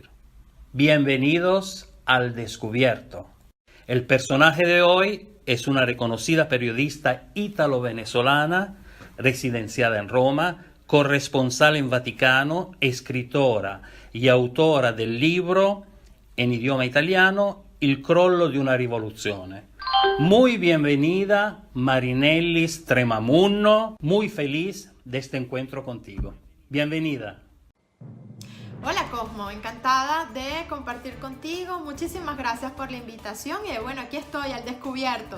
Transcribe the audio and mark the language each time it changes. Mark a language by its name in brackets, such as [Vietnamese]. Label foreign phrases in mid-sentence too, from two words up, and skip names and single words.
[Spanish] Bienvenidos al Descubierto. El personaje de hoy es una reconocida periodista ítalo-venezolana, residenciada en Roma, corresponsal en Vaticano, escritora y autora del libro en idioma italiano Il crollo di una rivoluzione. Muy bienvenida, Marinellis Tremamunno. Muy feliz de este encuentro contigo. Bienvenida. Hola Cosmo, encantada de compartir contigo. Muchísimas gracias por la invitación y bueno, aquí estoy al descubierto.